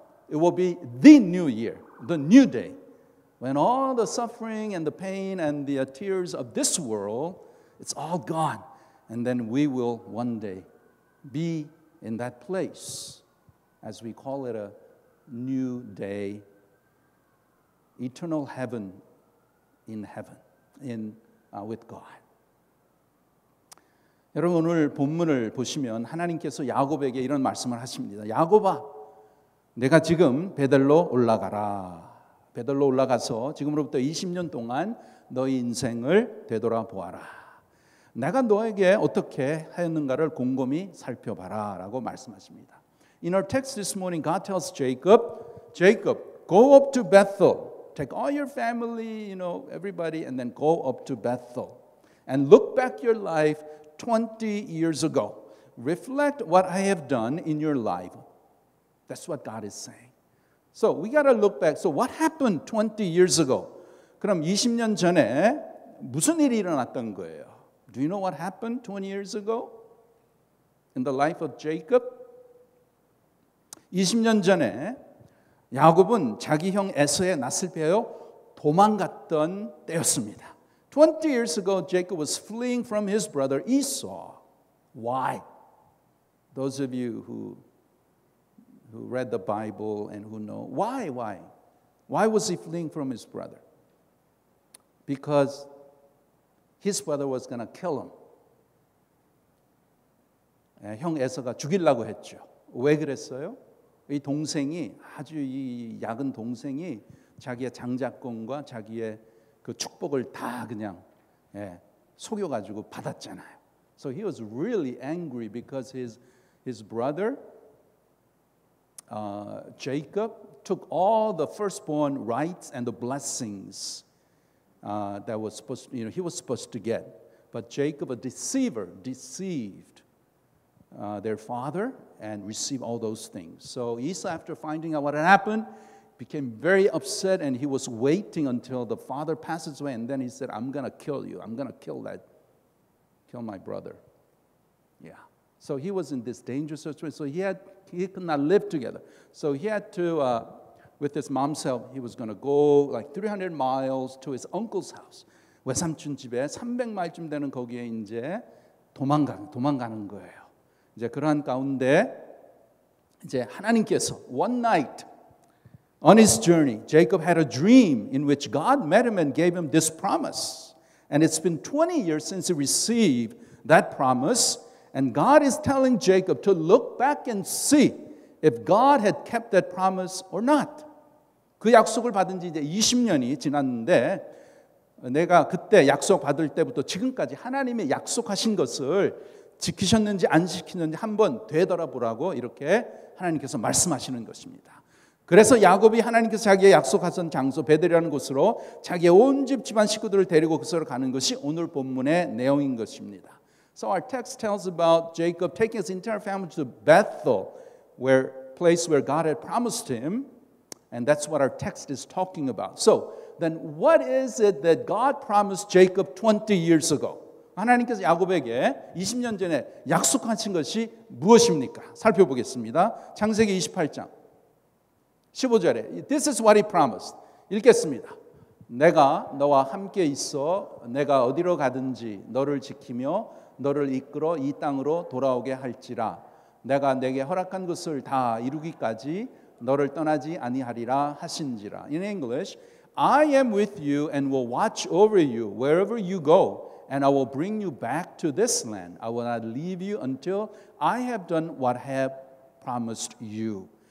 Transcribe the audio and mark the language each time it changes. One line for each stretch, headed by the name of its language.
English: It will be the new year, the new day, when all the suffering and the pain and the tears of this world, it's all gone. And then we will one day be in that place, as we call it a new day, eternal heaven in heaven, with God.
Korean: 여러분 오늘 본문을 보시면 하나님께서 야곱에게 이런 말씀을 하십니다. 야곱아, 내가 지금 베델로 올라가라. 베델로 올라가서 지금으로부터 20년 동안 너희 인생을 되돌아보아라. 내가 너에게 어떻게 하였는가를 곰곰이 살펴봐라 라고 말씀하십니다.
English: In our text this morning, God tells Jacob, Jacob, go up to Bethel. Take all your family, everybody, and then go up to Bethel. And look back your life 20 years ago. Reflect what I have done in your life. That's what God is saying. So we got to look back. So what happened 20 years ago?
Korean: 그럼 20년 전에 무슨 일이 일어났던 거예요?
English: Do you know what happened 20 years ago in the life of Jacob?
Korean: 20년 전에 야곱은 자기 형 에서의 낯을 피하여 도망갔던 때였습니다.
English: 20 years ago, Jacob was fleeing from his brother Esau. Why? Those of you who read the Bible and who know, why? Why was he fleeing from his brother? Because his brother was going to kill him.
Korean: 형 에서가 죽이려고 했죠. 왜 그랬어요? 이 동생이 아주 이 작은 동생이 자기의 장자권과 자기의 그 축복을 다 그냥 속여가지고 받았잖아요.
English: So he was really angry because his brother Jacob took all the firstborn rights and the blessings that was supposed, he was supposed to get. But Jacob, a deceiver, deceived their father and received all those things. So Esau, after finding out what had happened, became very upset, and he was waiting until the father passes away, and then he said, I'm going to kill you. I'm going to kill my brother. Yeah. So he was in this dangerous situation. So he could not live together. So he had to with his mom's help, he was going to go like 300 miles to his uncle's house.
Korean: 외삼촌 집에 300마일쯤 되는 거기에 이제 도망가는 거예요. 이제 그러한 가운데 이제 하나님께서
English: one night on his journey, Jacob had a dream in which God met him and gave him this promise. And it's been 20 years since he received that promise. And God is telling Jacob to look back and see if God had kept that promise or not.
Korean: 그 약속을 받은 지 이제 20년이 지났는데 내가 그때 약속 받을 때부터 지금까지 하나님의 약속하신 것을 지키셨는지 안 지키는지 한번 되돌아보라고 이렇게 하나님께서 말씀하시는 것입니다. 그래서 야곱이 하나님께서 자기의 약속하신 장소 베델이라는 곳으로 자기의 온 집 집안 식구들을 데리고 그곳으로 가는 것이 오늘 본문의 내용인 것입니다.
English: So our text tells about Jacob taking his entire family to Bethel, place where God had promised him, and that's what our text is talking about. So then what is it that God promised Jacob 20 years ago?
Korean: 하나님께서 야곱에게 20년 전에 약속하신 것이 무엇입니까? 살펴보겠습니다. 창세기 28장 15절에
English: This is what he promised.
Korean: 읽겠습니다. 내가 너와 함께 있어 내가 어디로 가든지 너를 지키며 너를 이끌어 이 땅으로 돌아오게 할지라 내가 내게 허락한 것을 다 이루기까지 너를 떠나지 아니하리라 하신지라.
English: In English, I am with you and will watch over you wherever you go, and I will bring you back to this land. I will not leave you until I have done what I have promised you.